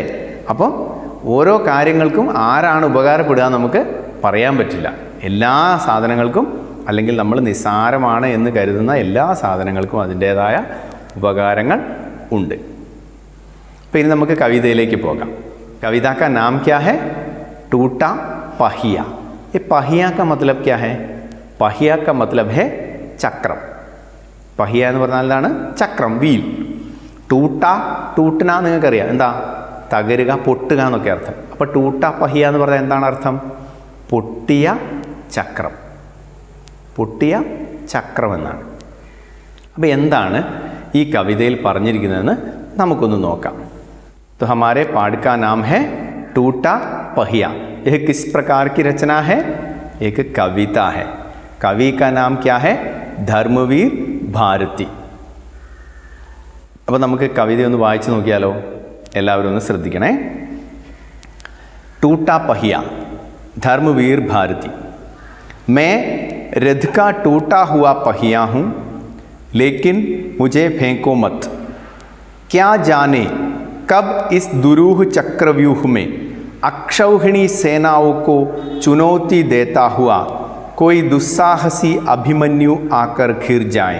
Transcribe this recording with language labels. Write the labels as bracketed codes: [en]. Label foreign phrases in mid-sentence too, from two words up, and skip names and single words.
[ml] അപ്പം ഓരോ കാര്യങ്ങൾക്കും ആരാണ് ഉപകാരപ്പെടുക നമുക്ക് പറയാൻ പറ്റില്ല. എല്ലാ സാധനങ്ങൾക്കും അല്ലെങ്കിൽ നമ്മൾ നിസാരമാണ് എന്ന് കരുതുന്ന എല്ലാ സാധനങ്ങൾക്കും അതിൻ്റേതായ ഉപകാരങ്ങൾ ഉണ്ട്. അപ്പോൾ ഇനി നമുക്ക് കവിതയിലേക്ക് പോകാം. [hi] कविता का नाम क्या है? टूटा पहिया। ये पहिया का मतलब क्या है? पहिया का मतलब है चक्रम. [ml] पहिया എന്ന് പറഞ്ഞാൽ എന്താണ്? ചക്രം, വീൽ. ടൂട്ട, ടൂട്ടന നിങ്ങൾക്കറിയാം എന്താ? തകരുക, പൊട്ടുക എന്നൊക്കെ അർത്ഥം. അപ്പോൾ ടൂട്ട पहिया എന്ന് പറഞ്ഞാൽ എന്താണ് അർത്ഥം? പൊട്ടിയ ചക്രം, പൊട്ടിയ ചക്രം എന്നാണ്. അപ്പോൾ എന്താണ് ഈ കവിതയിൽ പറഞ്ഞിരിക്കുന്നതെന്ന് നമുക്കൊന്ന് നോക്കാം. [hi] तो हमारे पाठ का नाम है टूटा पहिया। यह किस प्रकार की रचना है? एक कविता है। कवि का नाम क्या है? धर्मवीर भारती. [ml] അപ്പോൾ നമുക്ക് കവിത ഒന്ന് വായിച്ചു നോക്കിയാലോ? എല്ലാവരും ഒന്ന് ശ്രദ്ധിക്കണേ. [hi] टूटा पहिया, धर्मवीर भारती। मैं रथ का टूटा हुआ पहिया हूँ, लेकिन मुझे फेंको मत। क्या जाने कब इस दुरूह चक्रव्यूह में अक्षौहिणी सेनाओं को चुनौती देता हुआ कोई दुस्साहसी अभिमन्यु आकर घिर जाए।